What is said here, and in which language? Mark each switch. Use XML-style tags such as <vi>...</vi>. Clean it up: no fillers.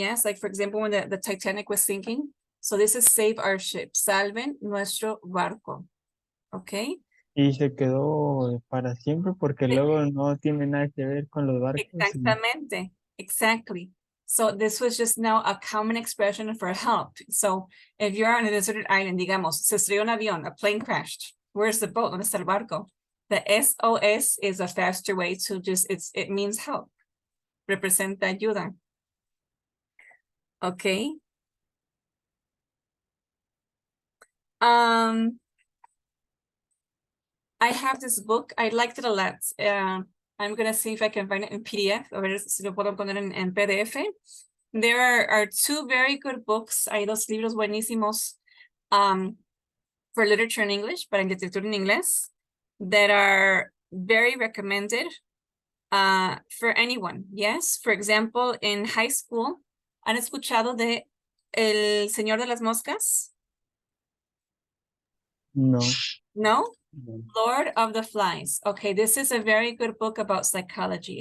<en>Yes, like for example, when the Titanic was sinking. So this is save our ship.</en> <es>Salven nuestro barco.</es> <en>Okay.</en> <es>Y se quedó para siempre porque luego no tiene nada que ver con los barcos. Exactamente.</es> <en>Exactly. So this was just now a common expression for help. So if you're on a deserted island,</en> <es>digamos, se estrelló un avión,</es> <en>a plane crashed. Where's the boat?</en> <es>¿Dónde está el barco?</es> <en>The SOS is a faster way to just, it means help.</en> <es>Representa ayuda. Okay.</es> <en>I have this book. I liked it a lot. I'm gonna see if I can find it in PDF.</en> <es>A ver si lo puedo poner en PDF.</es> <en>There are two very good books.</en> <es>Hay dos libros buenísimos</es> <en>for literature in English,</en> <es>para literatura en inglés,</es> <en>that are very recommended for anyone. Yes, for example, in high school,</en> <es>¿han escuchado de</es> <en>El Señor de las Moscas?</en> <es>No.</es> <en>No? Lord of the Flies. Okay, this is a very good book about psychology.</en>